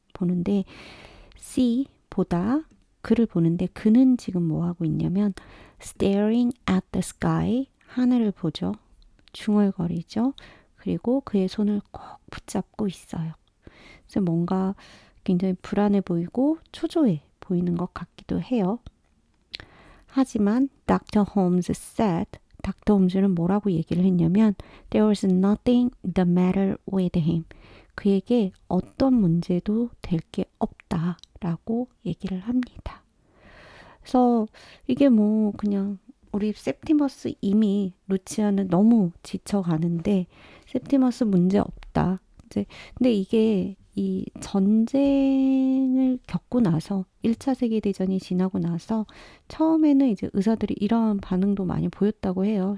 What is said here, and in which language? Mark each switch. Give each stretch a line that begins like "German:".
Korean: 보는데 see 보다 그를 보는데 그는 지금 뭐 하고 있냐면
English: staring at the sky
Korean: 하늘을 보죠. 중얼거리죠. 그리고 그의 손을 꼭 붙잡고 있어요. 그래서 뭔가 굉장히 불안해 보이고 초조해 보이는 것 같기도 해요. 하지만 Dr.
English: Holmes said,
Korean: 닥터 홈즈는 뭐라고 얘기를 했냐면
English: There was nothing the matter with him.
Korean: 그에게 어떤 문제도 될 게 없다라고 얘기를 합니다. 그래서 이게 뭐 그냥 우리 셉티머스 이미 루치아는 너무 지쳐가는데 셉티머스 문제 없다. 이제 근데 이게 이 전쟁을 겪고 나서 1차 세계대전이 지나고 나서 처음에는 이제 의사들이 이러한 반응도 많이 보였다고 해요.